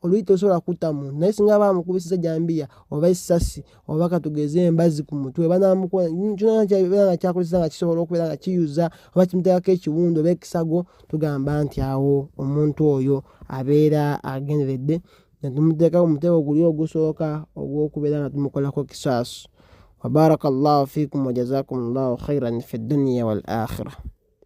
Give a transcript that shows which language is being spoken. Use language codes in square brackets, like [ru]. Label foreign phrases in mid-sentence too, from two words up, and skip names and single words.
[lg] Oluyi terusobola kutta muntu naye singa bamukubisiza jambiya oba essasi oba katugeze embazi ku mutwe kyonna nga kyakolesezza nga kisobola okubeera nga kiyuza oba kimuteekako ekiwundu oba ekisago, tugamba nti awo omuntu oyo abeera agenderedde nga tumuteeka mu mutego guli ogusooka ogw'okubeera nga tumukolako kisaasu. [ar] وبارك الله فيكم وجزاكم الله خيرا في الدنيا والآخرة.